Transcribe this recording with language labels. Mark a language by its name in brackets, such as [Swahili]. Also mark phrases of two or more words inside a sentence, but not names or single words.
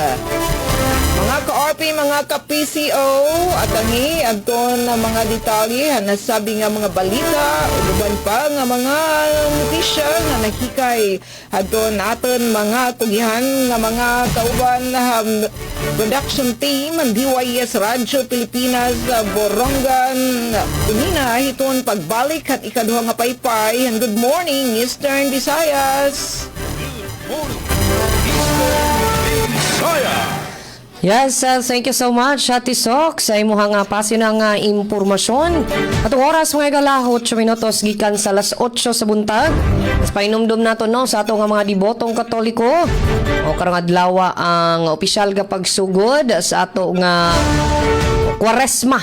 [Waray] Mga ka-RP, mga ka-PCO at angi adton na mga detalye nasabi nga mga balita uban pa nga mga notisya nga nahikay adton naton mga tugihan nga mga kauban production team ng DYS Radio Pilipinas Borongan unina hiton pagbalik at ikaduha nga paypay [English] and good morning Eastern Visayas. Good morning Eastern Visayas. Yes, thank you so much, [Cebuano] Ate Sok, sa imuhang pasin ng impormasyon. Atong oras mga gala, 8 minutos gikan sa alas 8 sa buntag. Mas painumdum nato no sa atong mga dibotong Katoliko. O karong adlaw ang opisyal nga pagsugod sa ato nga Kwaresma.